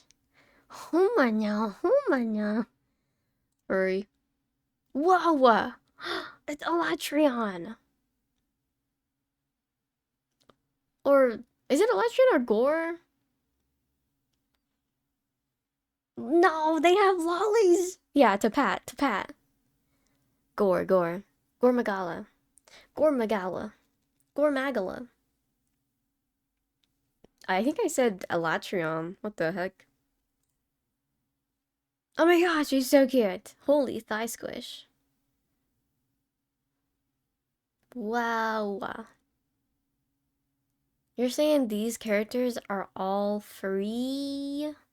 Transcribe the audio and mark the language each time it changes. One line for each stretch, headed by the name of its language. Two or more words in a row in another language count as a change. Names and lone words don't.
English: Homo now, homo now. Furry. Whoa! It's Elatrion! Or is it Elatrion or Gore? No, they have lollies! Yeah, to pat, to pat. Gore. Gore Magala. Gore Magala. Gore Magala. I think I said Elatrion. What the heck? Oh my gosh, he's so cute. Holy thigh squish. Wow. You're saying these characters are all free?